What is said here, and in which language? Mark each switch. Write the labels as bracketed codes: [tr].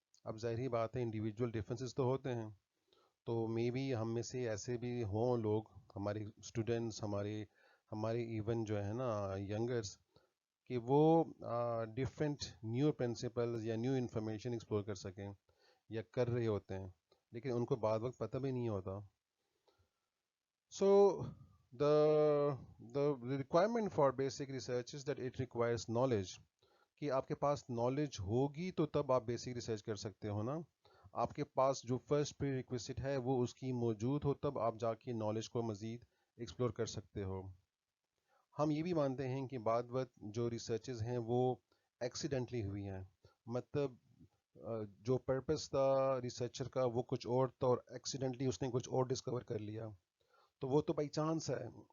[ur] اب ظاہری بات ہے انڈیویجول ڈفرینسز تو ہوتے ہیں، تو مے بی ہم میں سے ایسے بھی ہوں لوگ، ہمارے اسٹوڈنٹس، ہمارے ایون جو ہے نا ینگرس، کہ وہ ڈفرینٹ نیو پرنسپلز یا نیو انفارمیشن ایکسپلور کر سکیں یا کر رہے ہوتے ہیں، لیکن ان کو بعد وقت پتہ بھی نہیں ہوتا. سو [en] the requirement for basic research is that it requires knowledge. [ur] کہ آپ کے پاس نالج ہوگی تو تب آپ بیسک ریسرچ کر سکتے ہو نا. آپ کے پاس جو فرسٹ پری ریکویسٹ ہے وہ اس کی موجود ہو، تب آپ جا کے نالج کو مزید ایکسپلور کر سکتے ہو. ہم یہ بھی مانتے ہیں کہ بعد وقت جو ریسرچز ہیں وہ ایکسیڈنٹلی ہوئی ہیں، مطلب جو پرپس تھا ریسرچر کا وہ کچھ اور تھا اور ایکسیڈنٹلی اس نے کچھ اور ڈسکور کر لیا، تو وہ تو بائی چانس ہے.